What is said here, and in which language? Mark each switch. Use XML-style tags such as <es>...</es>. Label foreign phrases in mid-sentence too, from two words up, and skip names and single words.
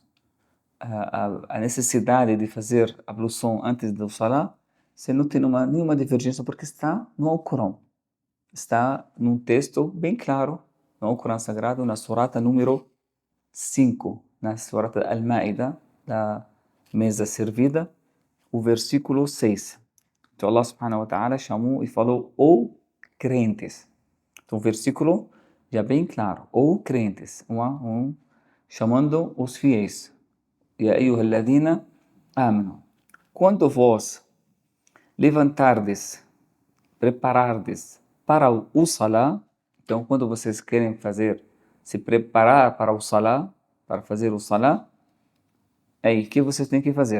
<pt>A necessidade de fazer a ablução antes do salá, você não tem nenhuma divergência porque está no Alcorão. está num texto bem claro, no Corão Sagrado, na surata número 5, na surata Al-Ma'idah, da mesa servida, o versículo 6. Então</pt> <ar>الله سبحانه وتعالى</ar> <pt>chamou e falou, ou crentes. Então o versículo já bem claro, ou crentes, chamando os fiéis.</pt> <ar>يا أيها الذين آمنوا.</ar> <pt>Quando vós levantardes, preparardes para o Salah, então quando vocês querem se preparar para o Salah, para fazer o Salah, aí o que vocês têm que fazer?</pt>